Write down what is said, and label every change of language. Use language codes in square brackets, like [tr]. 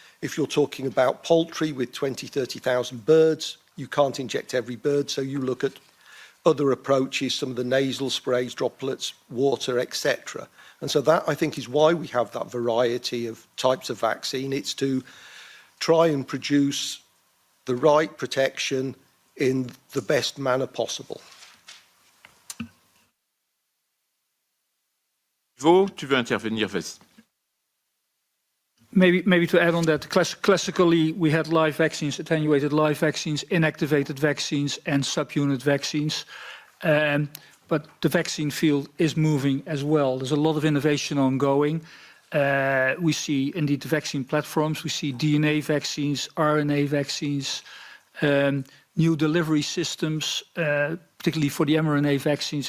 [en] If you're talking about poultry with 20, 30,000 birds, you can't inject every bird, so you look at other approaches, some of the nasal sprays, droplets, water, etc. And so that, I think, is why we have that variety of types of vaccine. It's to try and produce the right protection in the best manner possible. [fr] Ivo, tu veux intervenir, vas-y. [en] Maybe to add on that, classically we had live vaccines, attenuated live vaccines, inactivated vaccines, and subunit vaccines. But the vaccine field is moving as well. There's a lot of innovation ongoing. We see indeed the vaccine platforms. We see DNA vaccines, RNA vaccines, new delivery systems, particularly for the mRNA vaccines.